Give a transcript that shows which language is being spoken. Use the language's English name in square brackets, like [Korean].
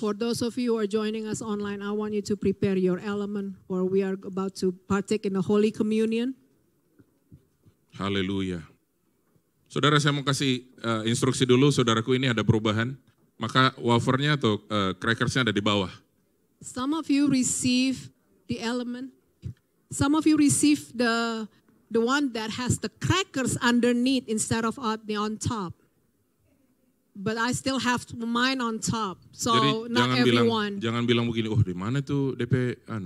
[English] For those of you who are joining us online, I want you to prepare your element, for we are about to partake in the Holy Communion. [Indonesian] Haleluya. Saudara, saya mau kasih instruksi dulu, saudaraku, ini ada perubahan. Maka wafernya atau crackersnya ada di bawah. [English] Some of you receive the element. Some of you receive the one that has the crackers underneath instead of on top. But I still have mine on top. So [Indonesian] Jadi [English] not everyone. [Indonesian] jangan bilang begini, oh di mana tuh DP